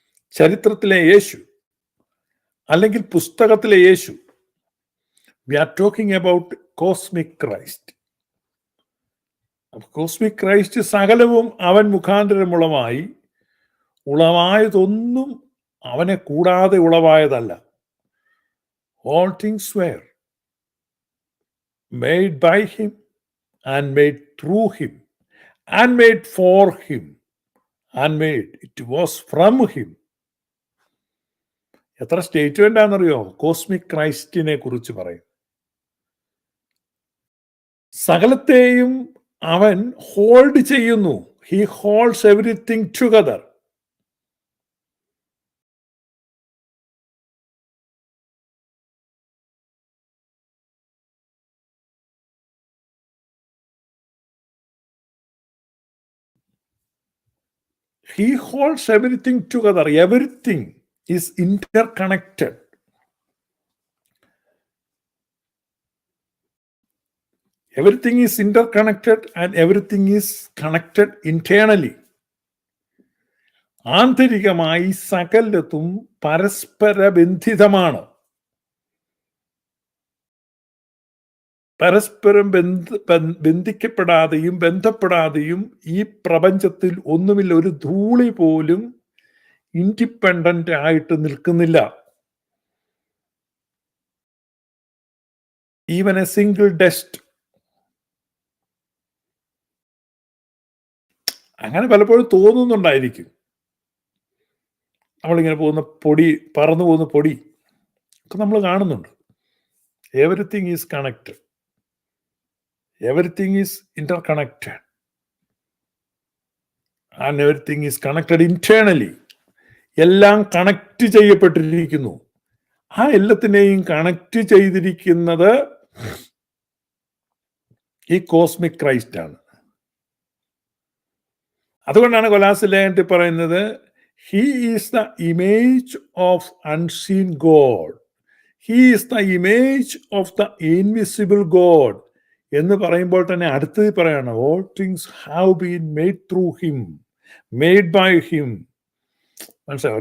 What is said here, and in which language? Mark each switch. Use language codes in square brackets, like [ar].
[ml] ചരിത്രത്തിലെ യേശു അല്ലെങ്കിൽ പുസ്തകത്തിലെ യേശു. [en] We are talking about cosmic Christ. [ml] Cosmic Christ സകലവും അവൻ മുഖാന്തരമുളവായി, ഉളവായതൊന്നും അവനെ കൂടാതെ ഉളവായതല്ല. [en] All things were made by him and made through him and made for him and made it was from him. [ml] എത്ര statement ആണെന്നറിയോ cosmic ക്രൈസ്റ്റിനെ കുറിച്ച് പറയും. സകലത്തെയും അവൻ ഹോൾഡ് ചെയ്യുന്നു. [en] He holds everything together. He holds everything together. Everything is interconnected. Everything is interconnected and everything is connected internally. [ml] ആന്തരികമായി സകലതും പരസ്പര ബന്ധിതമാണ്. പരസ്പരം ബന്ധിക്കപ്പെടാതെയും ബന്ധപ്പെടാതെയും ഈ പ്രപഞ്ചത്തിൽ ഒന്നുമില്ല. ഒരു ധൂളി പോലും ഇൻഡിപെൻഡന്റ് ആയിട്ട് നിൽക്കുന്നില്ല. [en] Even a single dust. [ml] അങ്ങനെ പലപ്പോഴും തോന്നുന്നുണ്ടായിരിക്കും. നമ്മളിങ്ങനെ പോകുന്ന പൊടി, പറന്നു പോകുന്ന പൊടി ഒക്കെ നമ്മൾ കാണുന്നുണ്ട്. [en] Everything is connected. Everything is interconnected and everything is connected internally. [ml] എല്ലാം കണക്ട് ചെയ്യപ്പെട്ടിരിക്കുന്നു. ആ എല്ലാത്തിനെയും കണക്ട് ചെയ്തിരിക്കുന്നത് ഈ കോസ്മിക് ക്രൈസ്റ്റ് ആണ്. അതുകൊണ്ടാണ് കൊലാസ്യലേഖനത്തിൽ പറയുന്നത്, [en] he is the image of unseen God, he is the image of the invisible God [ml] എന്ന് പറയുമ്പോൾ തന്നെ അടുത്തത് പറയാണ്, [en] All things have been made through him, made by him. [ml] മനസ്സിലായി?